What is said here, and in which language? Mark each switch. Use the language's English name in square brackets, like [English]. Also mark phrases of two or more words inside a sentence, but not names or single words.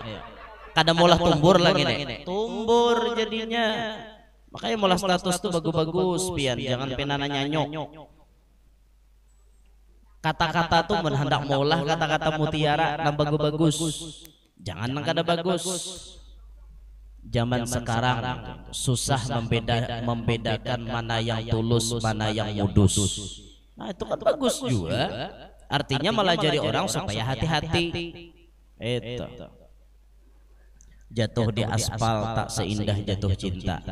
[Banjar] Kada molah tumbur lagi nih. Tumbur jadinya. Makanya molah status tuh bagus-bagus pian, jangan penana nyanyok. Kata-kata tuh menhendak molah kata-kata mutiara nang bagus-bagus. Jangan nang kada bagus. [Indonesian] Zaman sekarang susah membedakan mana yang tulus, mana yang modus. Nah itu kan bagus juga. Artinya malah jadi orang supaya hati-hati. Itu. Jatuh di aspal tak seindah jatuh cinta.